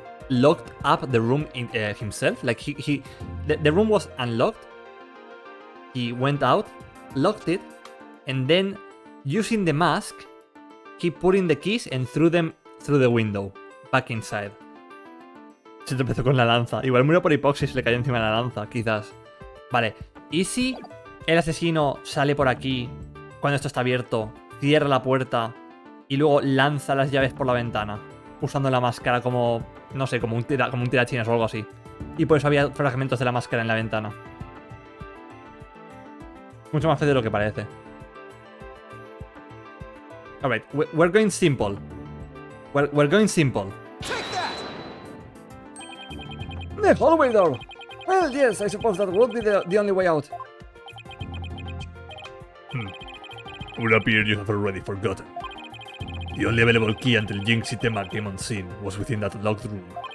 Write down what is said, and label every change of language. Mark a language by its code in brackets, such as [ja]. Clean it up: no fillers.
[en] locked up the room himself. Like the room was unlocked. He went out, locked it, and then using the mask, he put in the keys and threw them through the window, back inside. [es] Se tropezó con la lanza. Igual murió por hipoxis, le cayó encima de la lanza, quizás. Vale, ¿y si el asesino sale por aquí cuando esto está abierto, cierra la puerta y luego lanza las llaves por la ventana, usando la máscara como, no sé, como un tirachinas o algo así? Y por eso había fragmentos de la máscara en la ventana. Mucho más feo de lo que parece. [en] Alright, we're going simple. We're going simple. The hallway door! Well, yes, I suppose that would be the only way out. It would appear you have already forgotten. The only available key until Jinxie Tema came on scene was within that locked room.